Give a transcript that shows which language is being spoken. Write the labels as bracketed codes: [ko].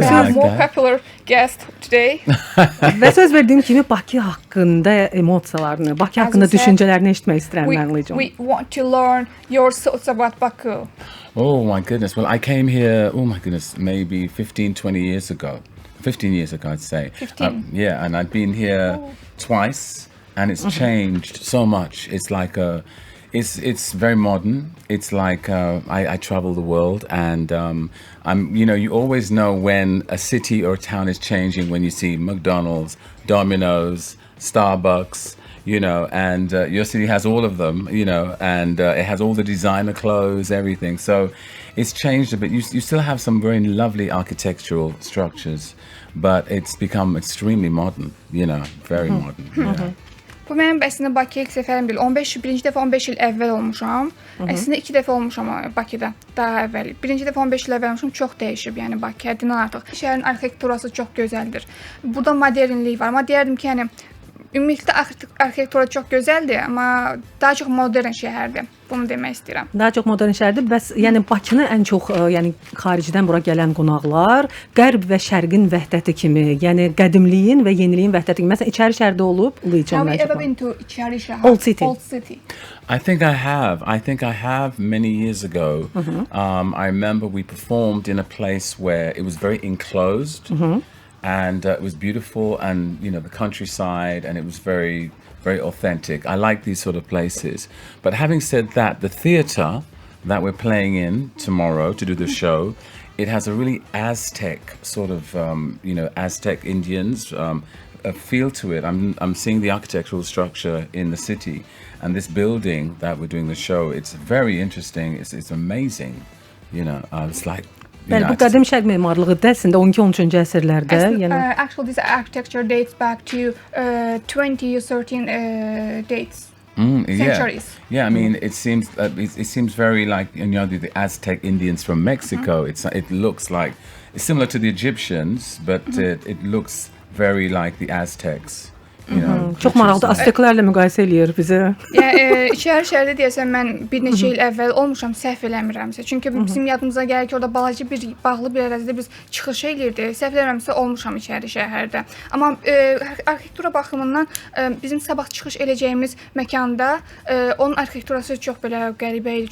[en] We have more popular guest today. [az] Və söz verdiyim kimi Bakı haqqında emosiyalarını, Bakı haqqında düşüncələrini eşitmək istəyirəm mən, Lee. [en] We want to learn your thoughts about Baku. Oh my goodness. Well, I came here, oh my goodness, maybe 15, 20 years ago. 15 years ago, I'd say. 15? Yeah, and I've been here twice, and it's changed so much. It's like it's very modern. It's like I travel the world, and you always know when a city or a town is changing when you see McDonald's, Domino's, Starbucks. And your city has all of them, and it has all the designer clothes, everything. So it's changed a bit. You still have some very lovely architectural structures, but it's become extremely modern, very modern. Yeah. [az] Bu mənim əslində Bakıya ilk səfərim deyil. Birinci dəfə 15 il əvvəl olmuşam. Əslində 2 dəfə olmuşam Bakıda daha əvvəl. Birinci dəfə 15 il əvvəl olmuşam, çox dəyişib, yəni Bakı həddindən artıq. Şəhərin arxitekturası çox gözəldir. Burada modernlik var. Amma deyərdim ki, yəni ümumilikdə arxitektura çox gözəldir, amma daha çox modern şəhərdir. Bunu demək istəyirəm. Daha çox modern şəhərdir. Bəs yəni Bakını ən çox xaricdən bura gələn qonaqlar Qərb və Şərqin vəhdəti kimi, yəni qədimliyin və yeniliyin vəhdəti kimi. Məsələn, İçəri şəhərdə olub, [en] Have you ever been to İçəri şəhər? Old City. Old City. I think I have many years ago. I remember we performed in a place where it was very enclosed. And it was beautiful, and the countryside, and it was very, very authentic. I like these sort of places. But having said that, the theater that we're playing in tomorrow to do the show, it has a really Aztec sort of, Aztec Indians a feel to it. I'm seeing the architectural structure in the city, and this building that we're doing the show. It's very interesting. It's amazing. It's like. [az] Bəli, bu qədim şərq memarlığı da əslində 12-13-cü əsrlərdə, [en] Actually, this architecture dates back to 2013 dates. Centuries. Yeah, I mean, it seems very like the Aztec Indians from Mexico. It looks like it's similar to the Egyptians, but it looks very like the Aztecs. [az] Çox maraqlı, Azteklərlə müqayisə eləyir bizi. Yəni İçəri şəhərdə deyəsən mən bir neçə il əvvəl olmuşam, səhv eləmirəmsə. Çünki bizim yadımıza gəlir ki, orada balaca bir bağlı bir ərazidə biz çıxış eləyirdik. Səhv eləmirəmsə olmuşam İçəri şəhərdə. Amma arxitektura baxımından bizim sabah çıxış eləyəcəyimiz məkanda onun arxitekturası çox belə qəribə idi.